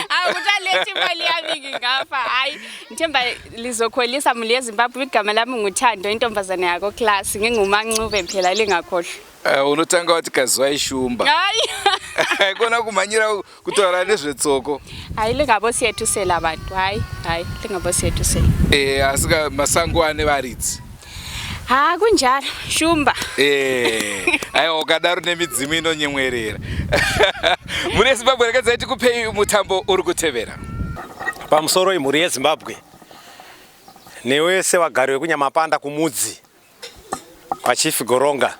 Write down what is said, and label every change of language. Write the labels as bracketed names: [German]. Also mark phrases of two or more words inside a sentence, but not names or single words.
[North Ndebele] Awutalethi imali yami ngingafa. Hayi ngithemba lizokholisa muli eZimbabwe. Igama lami nguThando, intombazane yako class. Ngingumancube phela lingakhohlwa. [Shona] Unotanga wathi Kazwai shumba. Hayi kona kumanyira kutaura nezvetsoko. [North Ndebele] Hayi lingabosiethu sela abantu. Hayi lingabosiethu sela. [Shona] Asika masango ane varidzi. Kunjalo shumba. Hayi ukadaro nemidzimu inonyemwerera. Muri Zimbabwe rekadzaiti kupei mutambo uri kutevera. Pamusoro imhuri yeZimbabwe newese vagari vekunyamapanda kumudzi kwachief Goronga.